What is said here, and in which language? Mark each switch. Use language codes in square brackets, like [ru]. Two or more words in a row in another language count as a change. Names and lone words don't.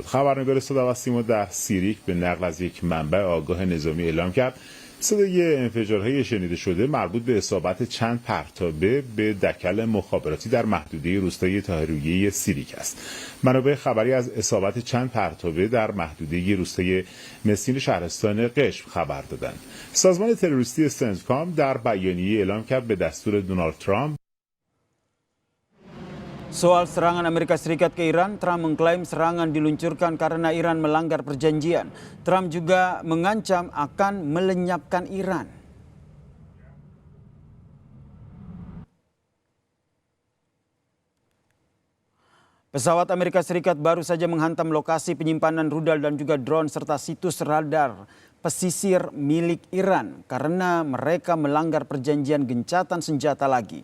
[fa] خبرنگار صدا و سیما در سیریک به نقل از یک منبع آگاه نظامی اعلام کرد صدای انفجارهای شنیده شده مربوط به اصابت چند پرتابه به دکل مخابراتی در محدوده روستای طاهریه سیریک است. منابع خبری از اصابت چند پرتابه در محدوده روستای مسین شهرستان قشم خبر دادند. سازمان تروریستی سنتکام در بیانیه اعلام کرد به دستور دونالد ترامپ. [id] Soal serangan Amerika Serikat ke Iran, Trump mengklaim serangan diluncurkan karena Iran melanggar perjanjian. Trump juga mengancam akan melenyapkan Iran. Pesawat Amerika Serikat baru saja menghantam lokasi penyimpanan rudal dan juga drone serta situs radar pesisir milik Iran karena mereka melanggar perjanjian gencatan senjata lagi.